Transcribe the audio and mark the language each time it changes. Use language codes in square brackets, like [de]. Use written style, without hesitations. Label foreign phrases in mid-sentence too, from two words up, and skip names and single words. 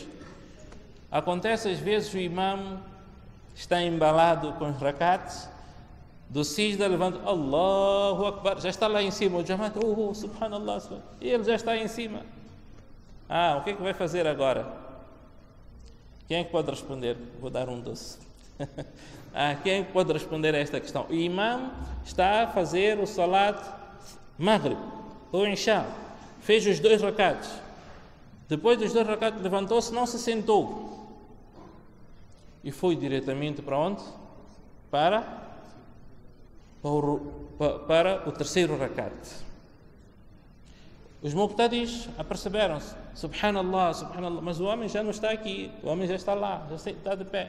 [pt] Acontece às vezes o imam está embalado com os rakats, do sijda levanta, [ar] الله أكبر, [pt] já está lá em cima, o jamaat, subhanallah, e ele já está em cima. O que vai fazer agora? Quem é que pode responder? Vou dar um doce. Quem é que pode responder a esta questão? O imam está a fazer o [ar] صلاة المغرب, [pt] ou isha, fez os 2 rakats. Depois dos 2 rakats levantou-se, não se sentou. E foi diretamente para onde? Para o terceiro rakat. Os muqtadis aperceberam-se, [ar] سبحان الله، سبحان الله, [pt] mas o homem já não está aqui, o homem já está lá, já está de pé.